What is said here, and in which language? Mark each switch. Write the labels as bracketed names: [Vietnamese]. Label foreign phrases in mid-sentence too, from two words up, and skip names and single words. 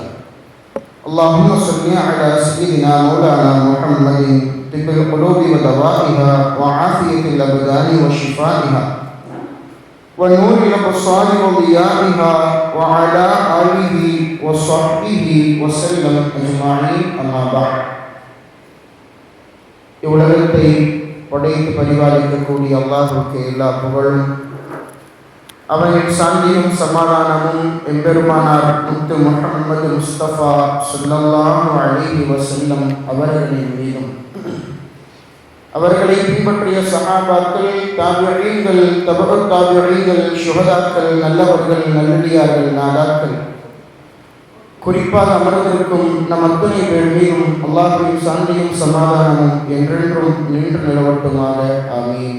[Arabic] اللهم صل على سيدنا مولانا محمد طب القلوب ودوائها وعافية الأبدان وشفائها ونور الأبصار وضيائها وعلى آله وصحبه وسلم أجمعين، أما بعد. [Tamil] இவ்வுலகத்தை படைத்து பரிபாலிக்கக்கூடிய அல்லாஹ்வுக்கு எல்லா புகழும், அவனின் சாந்தியும் சமாதானமும் எம்பெருமானார் முத்து முஹம்மது முஸ்தபா [Arabic] صلى الله عليه وسلم [Tamil] அவர்களின் மீதும், அவர்களை பின்பற்றிய சஹாபாக்கள், தாபிஈன்கள், தபஉத் தாபிஈன்கள், ஷுஹதாக்கள், நல்லவர்கள், நல்லடியார்கள், நாதாக்கள், குறிப்பாக அமர்ந்திருக்கும் நம் அத்தனை பேர் மீதும் அல்லாஹ்வின் சாந்தியும் சமாதானமும் என்றென்றும் நின்று நிலவட்டுமாக, ஆமீன்.